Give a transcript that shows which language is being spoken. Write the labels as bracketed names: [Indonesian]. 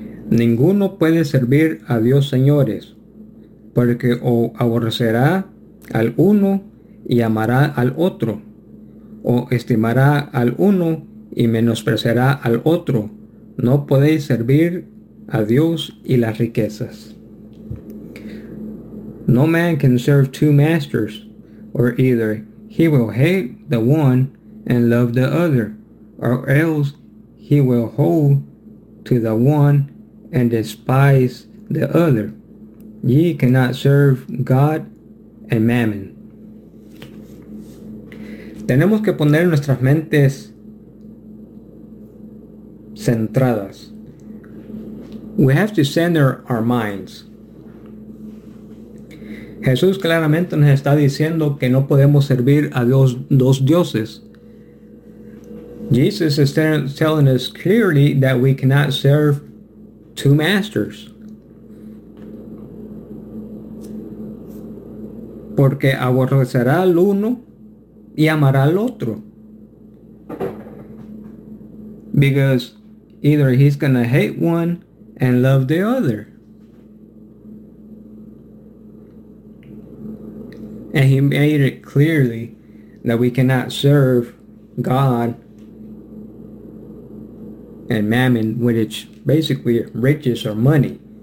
[Spanish] Ninguno puede servir a Dios, señores, porque o aborrecerá al uno y amará al otro. O estimará al uno y menospreciará al otro. No podéis servir a Dios y las riquezas. [English] No man can serve two masters, or either he will hate the one and love the other, or else he will hold to the one and despise the other. Ye cannot serve God and mammon. [Spanish] Tenemos que poner nuestras mentes centradas. [English] We have to center our minds. [Spanish] Jesús claramente nos está diciendo que no podemos servir a Dios dos dioses. [English] Jesus is telling us clearly that we cannot serve two masters. [Spanish] Porque aborrecerá al uno y amará al otro. [English] Because either he's going to hate one and love the other. And he made it clearly that we cannot serve God and mammon, which basically riches or money.